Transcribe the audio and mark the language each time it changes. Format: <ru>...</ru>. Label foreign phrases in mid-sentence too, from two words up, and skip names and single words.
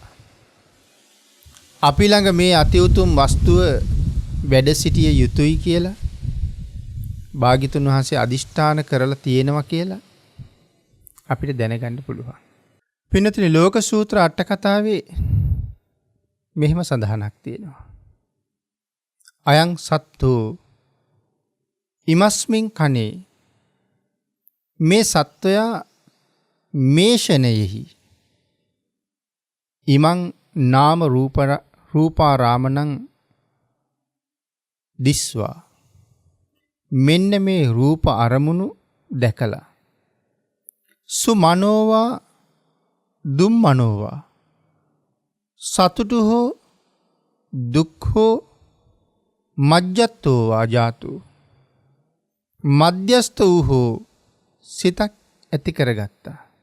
<si>අපි ළඟ මේ අති උතුම් වස්තුව වැඩ සිටිය යුතුයි කියලා භාග්‍යතුන් වහන්සේ අදිෂ්ඨාන කරලා තියෙනවා කියලා අපිට දැනගන්න පුළුවන්. පින්නතුනි ලෝක සූත්‍ර අට කතාවේ මෙහෙම සඳහනක් තියෙනවා.</si> <pi>අයං සත්තෝ ඉමස්මින් කනේ</pi> <si>මේ සත්වයා මේ ෂණයෙහි</si> <pi>ඉමං නාම රූපාරාමණං දිස්වා</pi> <si>මෙන්න මේ රූප අරමුණු දැකලා</si> <pi>සුමනෝවා දුම්මනෝවා</pi> <si>සතුටු හෝ දුක් හෝ</si> <pi>මජ්ජත්තෝ වාජාතු</pi> <si>මධ්‍යස්ත වූ හෝ සිතක් ඇති කරගත්තා.</si>